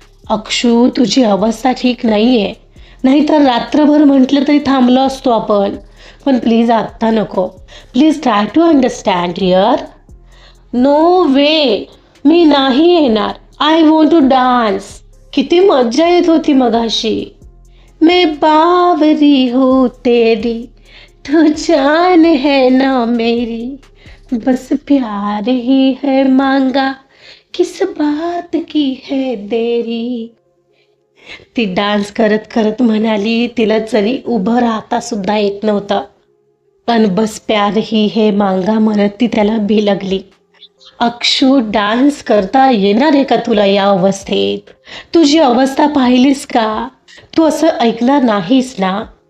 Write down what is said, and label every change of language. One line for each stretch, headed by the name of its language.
Marathi: अक्षू, तुझी अवस्था ठीक नाही आहे. नाहीतर रात्रभर म्हटलं तरी थांबलो असतो आपण.
English: पण प्लीज
Marathi: आत्ता नको.
English: Please try to understand here. No way,
Marathi: मी नाही येणार.
English: I want to dance.
Marathi: किती मज्जा येत होती मगाशी.
Hindi: मैं बावरी हूँ तेरी, तू जान है ना मेरी, बस प्यार ही है मांगा, किस बात की है देरी.
Marathi: ती डान्स करत करत म्हणाली. तिला जरी उभं राहता सुद्धा येत नव्हतं, पण
Hindi: बस प्यार ही है मांगा
Marathi: म्हणत ती त्याला भिलगली. अक्षू, डान्स करता येणार आहे का तुला या अवस्थेत? तुझी अवस्था पाहिलीस का? तू असं ऐकणार नाहीस ना?